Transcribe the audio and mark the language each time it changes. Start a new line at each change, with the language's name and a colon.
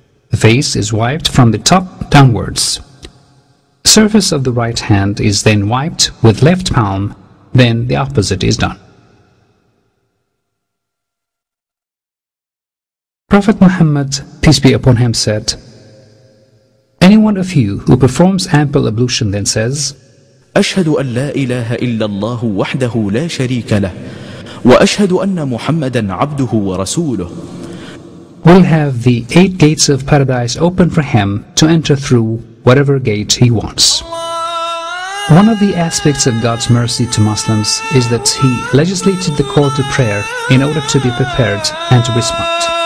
English: The face is wiped from the top downwards. The surface of the right hand is then wiped with left palm, then the opposite is done. Prophet Muhammad, peace be upon him, said, "Any one of you who performs ample ablution then says,
Arabic: أشهد أن لا إله إلا الله وحده لا شريك له وأشهد أن محمدا عبده ورسوله,"
English: will have the 8 gates of paradise open for him to enter through whatever gate he wants. One of the aspects of God's mercy to Muslims is that He legislated the call to prayer in order to be prepared and to respond.